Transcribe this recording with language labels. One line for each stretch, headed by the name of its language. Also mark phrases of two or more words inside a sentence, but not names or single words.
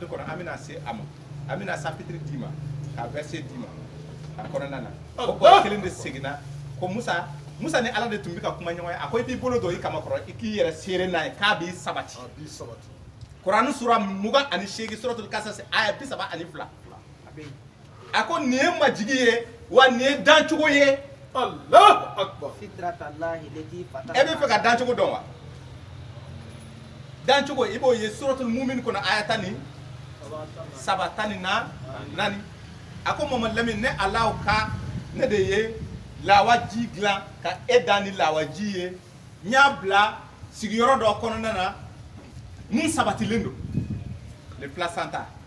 Bambara: kɔnɔ an bɛna se a ma an bɛna chapitre 10 ma ka verset 10 ma a kɔnɔna na o bɔrɔ kelen de seginna ko Musa ni Ala de tun bɛ ka kuma ɲɔgɔn ye a ko i b'i bolo don i kama kɔrɔ i k'i yɛrɛ seere n'a ye k'a b'i sabati Kurani sura 28 suratul kasas aya 32 a ko nin ye majigi ye wa nin ye dancogo ye
Arabic: الله أكبر فطرة الله التي فطر
Bambara: e bɛ fɛ ka dancogo dɔn wa dancogo i b'o ye suratul mumin kɔnɔ aya 14 a ko Mamadu Lamini ne Ala ka ne de ye lawaji dilan ka e da ni lawaji ye n y'a bila sigiyɔrɔ dɔ kɔnɔna na mun sabatilen don
French: le placenta